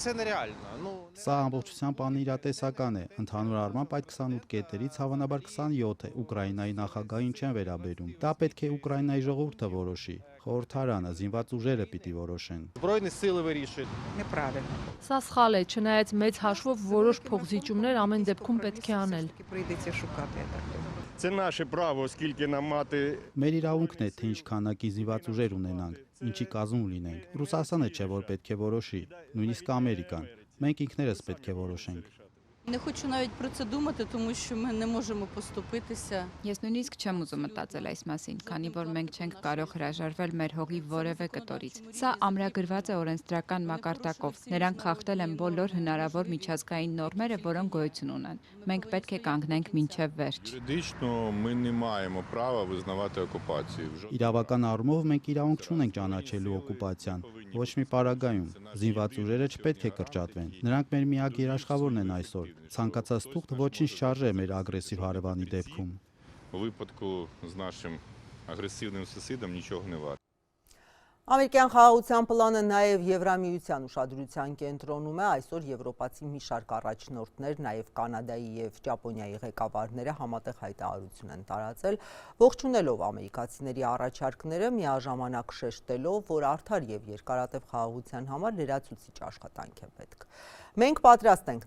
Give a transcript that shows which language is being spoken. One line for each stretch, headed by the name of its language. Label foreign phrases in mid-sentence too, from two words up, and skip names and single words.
Armenian: Սա ամբողջությամբ անիրատեսական է։ Ընդհանուր առմամբ այդ 28 կետերից հավանաբար 27-ը Ուկրաինայի նախագահին չեն վերաբերում։ Դա պետք է Ուկրաինայի ժողովուրդը որոշի։ Խորհրդարանը, զինված ուժերը պիտի որոշեն։ Սա սխալ է, չնայած մեծ հաշվով որոշ փոխզիջումներ ամեն դեպքում պետք է անել։
Ukrainian: Це наше право, оскільки нам мати
Armenian: Մեր իրավունքն է, թե ինչ քանակի զինված ուժեր ունենանք, ինչի կազմում լինենք։ Ռուսաստանը չէ, որ պետք է որոշի, նույնիսկ Ամերիկան։ Մենք ինքներս պետք է որոշենք։
Ukrainian: Не хочу навіть про це думати, тому що ми не можемо поступитися.
Armenian: Ես նույնիսկ չեմ ուզում մտածել այս մասին, քանի որ մենք չենք կարող հրաժարվել մեր հողի որևէ կտորից։ Սա ամրագրված է օրենսդրական մակարդակով։ Նրանք խախտել են բոլոր հնարավոր միջազգային նորմերը, որոնք գոյություն ունեն։ Մենք պետք է կանգնենք մինչև վերջ։
Ukrainian: юридично ми не маємо права визнавати окупацію.
Armenian: Իրավական առումով մենք իրավունք չունենք ճանաչելու օկուպացիան, ոչ մի պարագայում։ Զինված ուժերը չպետք է կրճատվեն։ Նրանք մեր միակ երաշխավորն են այսօր։ Ցանկացած թուղթ ոչինչ չարժե մեր ագրեսիվ հարևանի դեպքում։
Ukrainian: У випадку з нашим агресивним сусідом нічого не варто.
Armenian: Ամերիկյան խաղաղության պլանը նաև Եվրամիության ուշադրության կենտրոնում է, այսօր եվրոպացի մի շարք առաջնորդներ, նաև Կանադայի և Ճապոնիայի ղեկավարները համատեղ հայտարարություն են տարածել, ողջունելով ամերիկացիների առաջարկները, միաժամանակ շեշտելով, որ արդար և երկարատև խաղաղության համար լրացուցիչ աշխատանք է պետք։ Մենք պատրաստ ենք